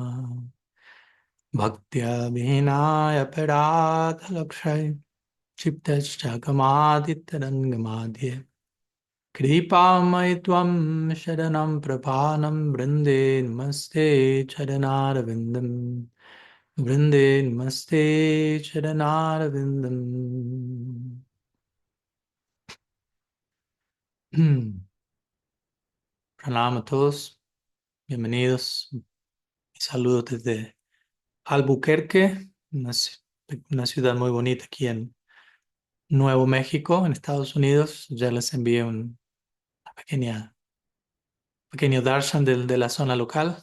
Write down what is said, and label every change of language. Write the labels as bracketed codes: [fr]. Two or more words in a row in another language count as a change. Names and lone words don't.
[sa] भक्त्या विहीनाय पराधलक्षय क्षिप्तश्च कमादितरङ्गमाद्य कृपामयि त्वं शरणं प्रपानं वृन्दे नमस्ते चरणारविन्दं वृन्दे नमस्ते चरणारविन्दम्। [es] Pranam a todos, bienvenidos y saludos desde Albuquerque, una ciudad muy bonita aquí en Nuevo México, en Estados Unidos. Ya les envié un pequeño darshan de la zona local.